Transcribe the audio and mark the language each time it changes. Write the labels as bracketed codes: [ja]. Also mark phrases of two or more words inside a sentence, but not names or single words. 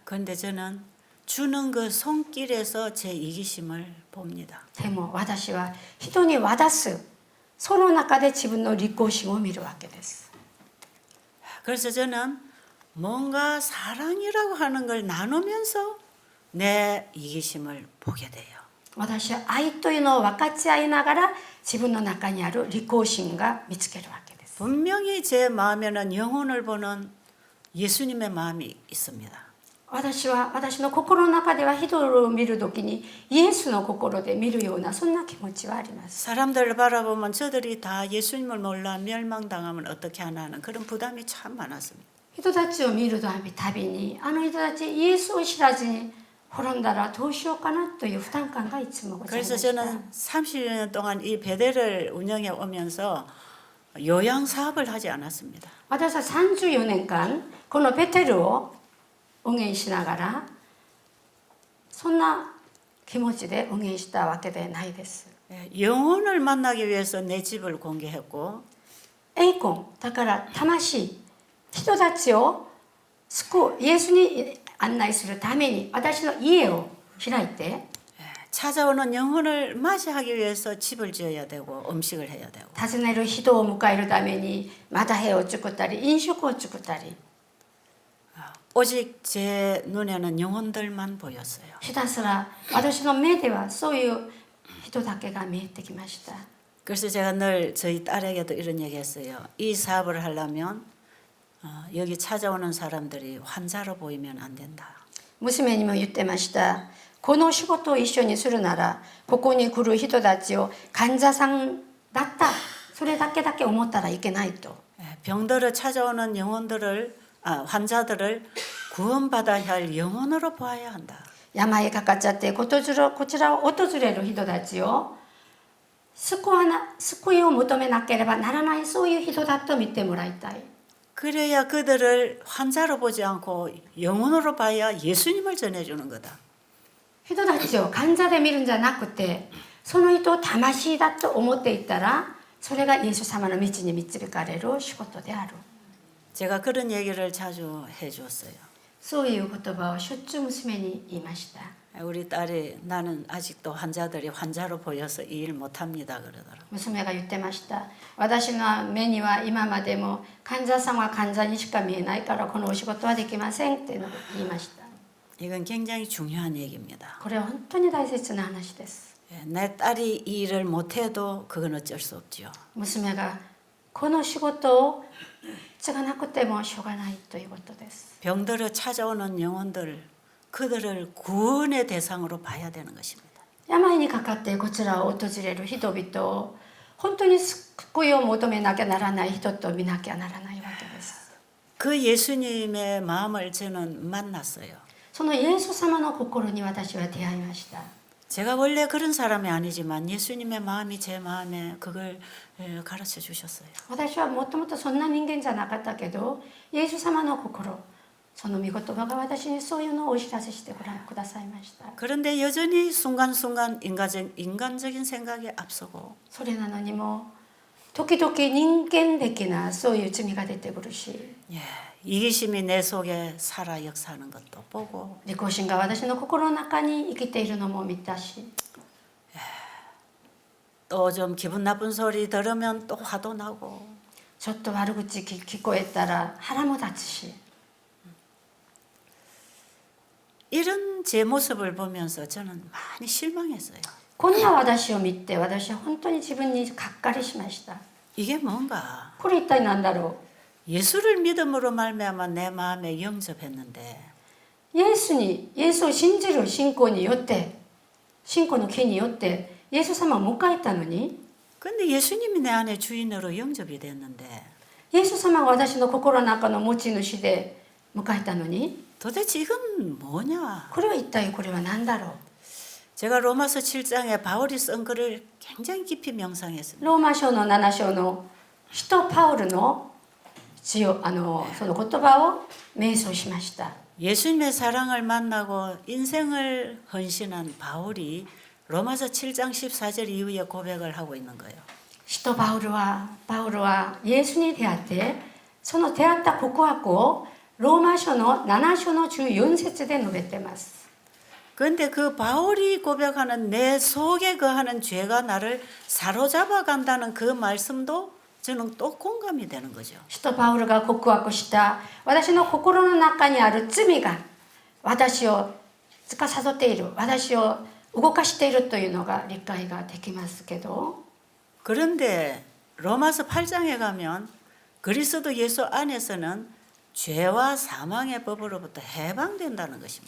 [ko] 그런데 저는 주는 그 손길에서 제 이기심을 봅니다. [ja] でも私は人に渡すその中で自分の利己心を見るわけです。 [ko] 그래서 저는 뭔가 사랑이라고 하는 걸 나누면서 내 이기심을 보게 돼요. [ja] 私は愛というのを分かち合いながら自分の中にある利己心が見つけるわけです。 [ko] 분명히 제 마음에는 영혼을 보는 예수님의 마음이 있습니다. [ja] 私は私の心の中では人を見るときにイエスの心で見るようなそんな気持ちはあります。 [ko] 사람들을 바라보면 저들이 다 예수님을 몰라 멸망당하면 어떻게 하나 하는 그런 부담이 참 많았습니다. [ja] 人たちを見るたびにあの人たちイエスを知らずに滅んだらどうしようかなという負担感がいつもございま [ko] 그래서 [ja] した。 [ko] 저는 30년 동안 이 배대를 운영해 오면서 요양 사업을 하지 않았습니다. [ja] 私は34年間このベテルを運営しながらそんな気持ちで運営したわけでないです。 [ko] 영혼을 만나기 위해서 내 집을 공개했고 [ja] 栄魂だから魂人たちを救うイエスに案内するために私の家を開いて [ko] 찾아오는 영혼을 맞이하기 위해서 집을 지어야 되고 음식을 해야 되고 [ja] 訪ねる人を迎えるためにまた部屋を作ったり飲食を作ったり [ko] 오직 제 눈에는 영혼들만 보였어요. [ja] ひたすら私の目ではそういう人だけが見えてきました。 [ko] 그래서 제가 늘 저희 딸에게도 이런 얘기했어요. 이 사업을 하려면 여기 찾아오는 사람들이 환자로 보이면 안 된다. [ja] 娘にも言ってました。この仕事を一緒にするならここに来る人たちを患者さんだったそれだけ思ったらいけないと。 [ko] 병들어 찾아오는 환자들을 구원받아야 할 영혼으로 보아야 한다. [ja] 病にかかっちゃってこちらを訪れる人たちを救いを求めなければならないそういう人だと見てもらいたい。 [ko] 그래야 그들을 환자로 보지 않고 영혼으로 봐야 예수님을 전해주는 거다. [ja] 人たちを患者で見るんじゃなくてその人を魂だと思っていったらそれがイエス様の道に導かれる仕事である。 [ko] 제가 그런 얘기를 자주 해주었어요. [ja] そういう言葉をしょっちゅう娘に言いました。 [ko] 우리 딸이 나는 아직도 환자들이 환자로 보여서 이 일 못합니다 그러더라고요. [ja] 娘が言ってました。私の目には今までも患者さんは患者にしか見えないからこのお仕事はできませんって言いました。 [ko] 이건 굉장히 중요한 얘기입니다. [ja] これは本当に大切な話です。 [ko] 내 딸이 이 일을 못해도 그건 어쩔 수 없지요. [ja] 娘がこの仕事を継がなくてもしょうがないということです。 [ko] 병들어 찾아오는 영혼들 그들을 구원의 대상으로 봐야 되는 것입니다. [ja] 病にかかってこちらを訪れる人々を本当に救いを求めなきゃならない人と見なきゃならないわけです。 [ko] 그 예수님의 마음을 저는 만났어요. [ja] そのイエス様の心に私は出会いました。 [ko] 제가 원래 그런 사람이 아니지만 예수님의 마음이 제 마음에 그걸 가르쳐 주셨어요. [ja] 私はもともとそんな人間じゃなかったけどイエス様の心その御言葉が私にそういうのをお知らせしてくださいました。 [ko] 그런데 여전히 순간순간 인간적인 생각에 앞서고 [ja] それなのにも時々人間的なそういう罪が出てくるし [ko] 예, 이기심이 내 속에 살아 역사하는 것도 보고 [ja] 利己心が私の心の中に生きているのも見たし [ko] 또 좀 기분 나쁜 소리 들으면 또 화도 나고 [ja] ちょっと悪口聞こえたら腹も立つし [ko] 이런 제 모습을 보면서 저는 많이 실망했어요. [ja] こんな私を見て私は本当に自分にがっかりしました。 [ko] 이게 뭔가 [ja] これ一体何だろう。 [ko] 예수를 믿음으로 말미암아 내 마음에 영접했는데 [ja] イエスを信じる信仰によって、信仰の木によって、イエス様を迎えたのに、 [ko] 근데 예수님이 내 안에 주인으로 영접이 됐는데 [ja] イエス様が私の心の中の持ち主で迎えたのに、 [ko] 도대체 이건 뭐냐? [ja] これは一体これは何だろう。 [ko] 제가 로마서 7장에 바울이 쓴 글을 굉장히 깊이 명상했습니다. [ja] ローマ書の7章の使徒パウルのその言葉を瞑想しました。 [ko] 예수님의 사랑을 만나고 인생을 헌신한 바울이 로마서 7장 14절 이후에 고백을 하고 있는 거예요. [ja] 使徒パウルはイエスに出会って、その出会った告白をローマ書の7章の14節で述べています。 [ko] 그런데 그 바울이 고백하는 내 속에 거하는 죄가 나를 사로잡아 간다는 그 말씀도 저는 또 공감이 되는 거죠. [ja] 使徒パウルが告白した私の心の中にある罪が私を司っている、私を動かしているというのが理解ができますけど、 [ko] 그런데 로마서 8장에 가면 그리스도 예수 안에서는 죄와 사망의 법으로부터 해방된다는 것입니다.